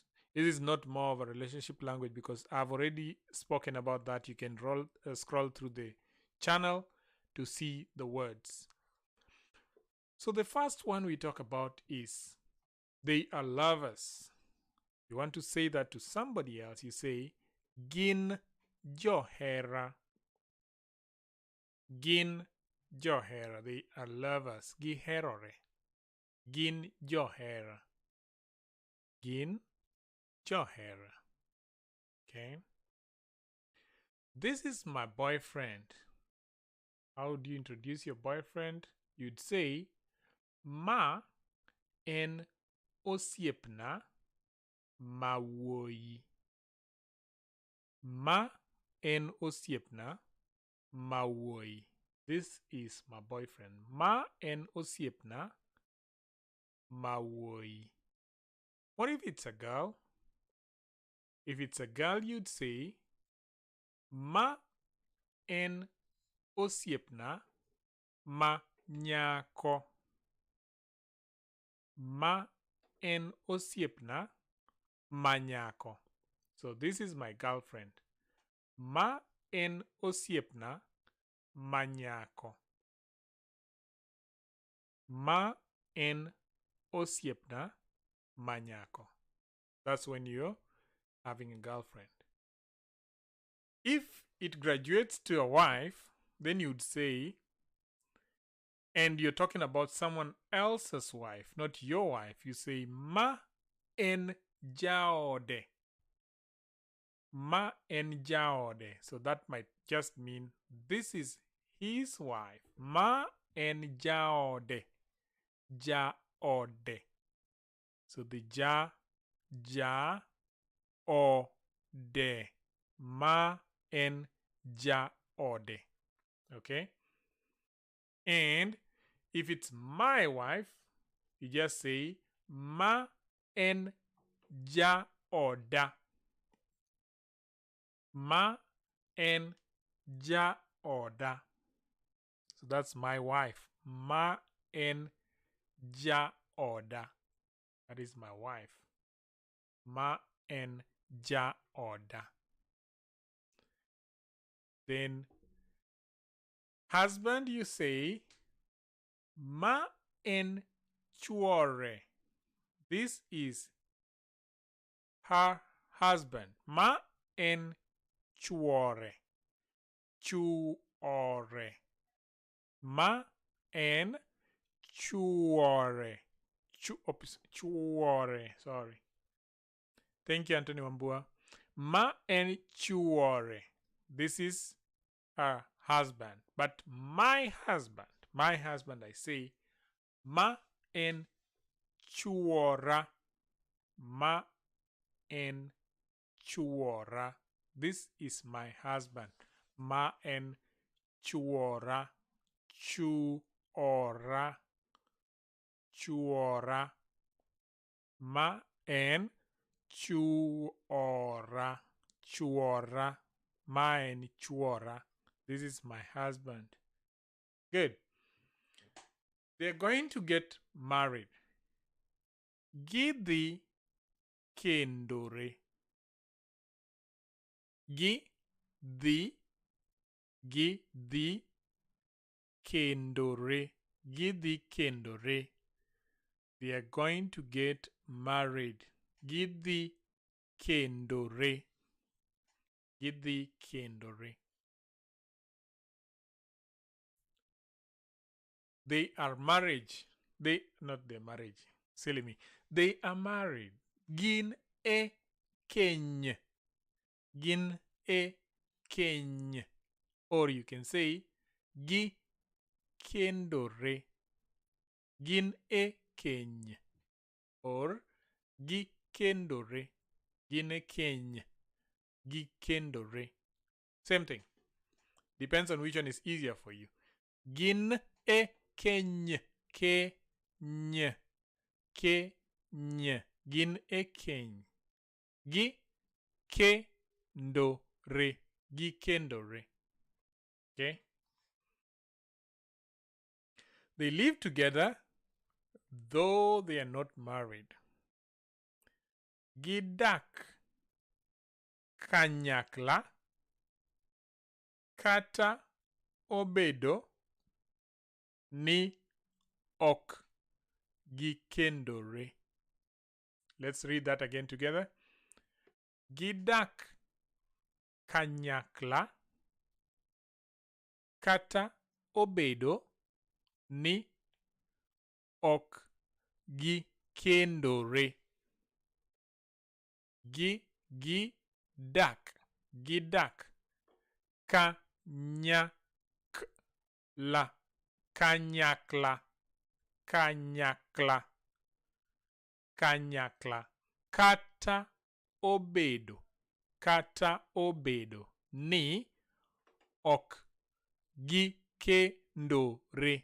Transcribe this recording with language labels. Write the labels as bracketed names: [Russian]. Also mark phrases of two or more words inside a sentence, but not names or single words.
[English] This is not more of a relationship language because I've already spoken about that. You can scroll through the channel to see the words. So the first one we talk about is they are lovers. You want to say that to somebody else, you say [Luo (Kenya and Tanzania)] gin johera. Gin johera. [English] They are lovers. [Luo (Kenya and Tanzania)] Giherore. Gin johera. Gin johera. [English] Okay. This is my boyfriend. How do you introduce your boyfriend? You'd say [Luo (Kenya and Tanzania)] ma en osiepna mawoi. Ma en osiepna mawoi. [English] This is my boyfriend. [Luo (Kenya and Tanzania)] Ma en osiepna mawoi. [English] What if it's a girl? If it's a girl, you'd say [Luo (Kenya and Tanzania)] ma en osiepna ma nyako. Ma en osiepna ma nyako. [English] So this is my girlfriend. [Luo (Kenya and Tanzania)] Ma en osiepna ma nyako. Ma en osiepna ma nyako. [English] That's when you're having a girlfriend. If it graduates to a wife, then you'd say, and you're talking about someone else's wife, not your wife, you say [Luo (Kenya and Tanzania)] ma en jaode. Ma en jaode. [English] So that might just mean this is his wife. [Luo (Kenya and Tanzania)] Ma en jaode. Jaode. [English] So the ja, o, de. [Luo (Kenya and Tanzania)] Ma en jaode. [English] Okay? And if it's my wife, you just say [Luo (Kenya and Tanzania)] ma en jaoda. Ma en jaoda. [English] So that's my wife. [Luo (Kenya and Tanzania)] Ma en jaoda. [English] That is my wife. [Luo (Kenya and Tanzania)] Ma en jaoda. [English] Then husband, you say [Luo (Kenya and Tanzania)] ma en chuore. [English] This is her husband. [Luo (Kenya and Tanzania)] Ma en chuore. Chuore. Ma en chuore. Chuore. [English] Sorry. Thank you, Anthony Wambua. [Luo (Kenya and Tanzania)] Ma en chuore. [English] This is her husband. But my husband, I say [Luo (Kenya and Tanzania)] ma en chuora. Ma en chuora. [English] This is my husband. [Luo (Kenya and Tanzania)] Ma en chuora. Chuora. Chuora. Ma en chuora. Chuora. Ma en chuora. [English] This is my husband. Good. They're going to get married. [Luo (Kenya and Tanzania)] Gidhi kendore. Gidhi kendore. Gidhi kendore. [English] They are going to get married. [Luo (Kenya and Tanzania)] Gidhi kendore. Gidhi kendore. [English] They are married. Not their marriage. Silly me. They are married. [Luo (Kenya and Tanzania)] Gin e keny. Gin e keny. [English] Or you can say gikendore. [Luo (Kenya and Tanzania)] Gin e keny. Or gikendore. Gin e keny. Gikendore. [English] Same thing. Depends on which one is easier for you. [Luo (Kenya and Tanzania)] Gin e keny. Keny. Keny. Gin e keny. Gikendore. Gikendore. [English] Okay? They live together though they are not married. [Luo (Kenya and Tanzania)] Gidak kanyakla kata obedo ni ok gikendore. [English] Let's read that again together. [Luo (Kenya and Tanzania)] Gidak kanyakla kata obedo ni ok gikendore. Gidak kanyakla kanyakla kata obedo ni ok gikendore.